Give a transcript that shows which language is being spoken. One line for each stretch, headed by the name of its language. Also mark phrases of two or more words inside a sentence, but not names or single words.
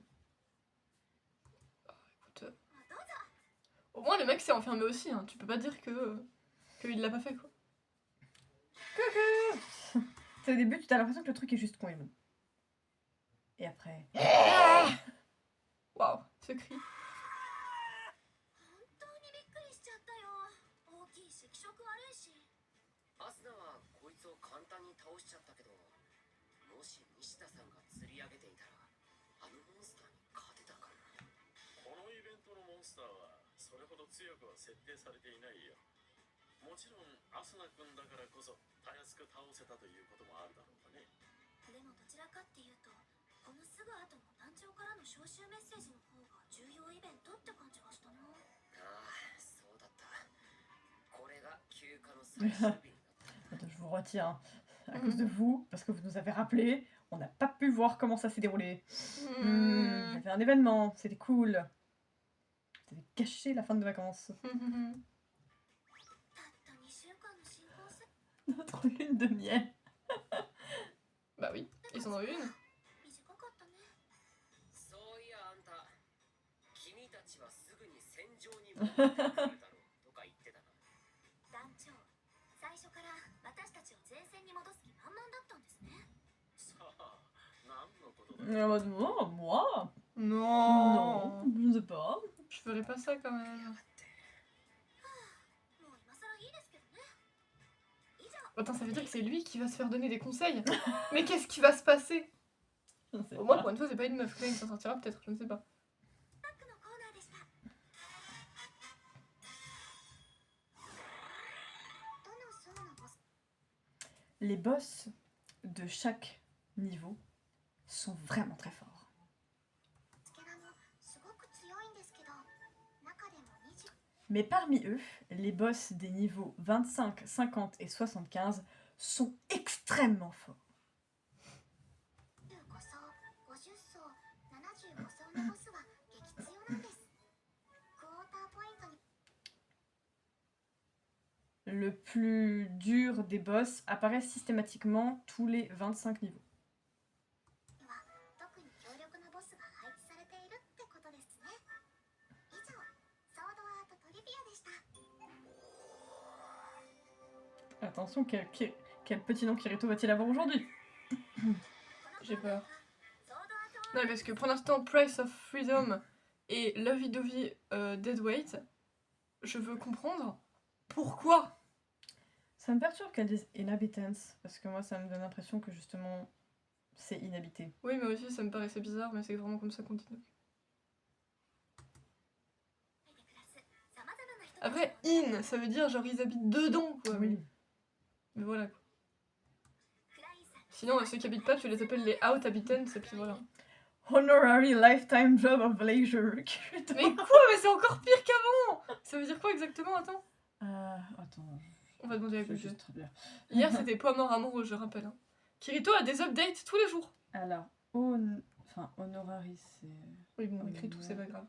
French: Écoute, au moins, le mec s'est enfermé aussi, hein. Tu peux pas dire qu'il l'a pas fait, quoi. Au début, tu as l'impression que le truc est juste con et bon. Et après. Waouh, ce cri.
Japanese: 本当にびっくりしちゃったよ。大きいし気色悪いし。アスナはこいつを簡単に倒しちゃったけど、もし西田さんが釣り上げていたらあのモンスターに勝てたかな。このイベントのモンスターはそれほど強くは設定されていないよ。もちろんアスナ君だからこそたやすく倒せたということもあるだろうがね。でもどちらかっていうと、このすぐ後の団長からの招集メッセージの方が重要イベントって感じがしたな。ああ、そうだった。これが休暇の最終日になった。
French: Attends, je vous retire. Hein. À cause de vous, parce que vous nous avez rappelé, on n'a pas pu voir comment ça s'est déroulé. Il y avait un événement, c'était cool. Vous avez caché la fin de vacances.
Japanese: たった2週間の新婚生
French: Notre lune de miel. Bah oui, ils en ont une.
Japanese: 短かったね。そういやあんた、君たちはすぐに戦場に戻ってくるだろうとか言ってたな。団長、最初から私たちを前線に戻す気満々だったんですね。さあ、何のことだ。
French: Oh, moi? Non. Non, je ne sais pas. Je ferais pas ça quand même.
Japanese: もう今更いいですけどね。以上、
French: Attends, ça veut dire que c'est lui qui va se faire donner des conseils. Mais qu'est-ce qui va se passer? Je ne sais Au moins, pas. pour une fois, c'est pas une meuf. Là, il s'en sortira peut-être, je ne sais pas.
Japanese: バックのコーナーでした。どの層のボス
French: Les boss de chaque niveau sont vraiment très forts.
Japanese: つけらもすごく強いんですけど、中でも20
French: Mais parmi eux, les boss des niveaux 25, 50 et 75 sont extrêmement forts.
Japanese: 15 層、50層、75層のボスは激強なんです。クォーターポイントに
French: Le plus dur des boss apparaît systématiquement tous les 25 niveaux.
Japanese: は特に強力なボスが配置されているってことですね。以上、ソードアートトリビアでした。
French: Attention, quel petit nom Kirito va-t-il avoir aujourd'hui? J'ai peur. Non, parce que pour l'instant, Price of Freedom et Lovey Dovey Deadweight, je veux comprendre pourquoi. Ça me perturbe qu'elle dise inhabitants, parce que moi ça me donne l'impression que justement c'est inhabité. Oui, mais aussi ça me paraissait bizarre, mais c'est vraiment comme ça qu'on dit. Après, in, ça veut dire genre ils habitent dedans, quoi. Oui. Mais voilà. Quoi. Sinon, ceux qui habitent pas, tu les appelles les out habitants, et puis voilà.
English: Honorary lifetime job of leisure.
French: Mais quoi? Mais c'est encore pire qu'avant! Ça veut dire quoi exactement? Attends. Attends. On va demander à Je vais Google. juste traduire. Hier, c'était Poids mort amoureux, je rappelle. Hein. Kirito a des updates tous les jours. Alors, honorary c'est. Oui, bon, on écrit tout, c'est pas grave.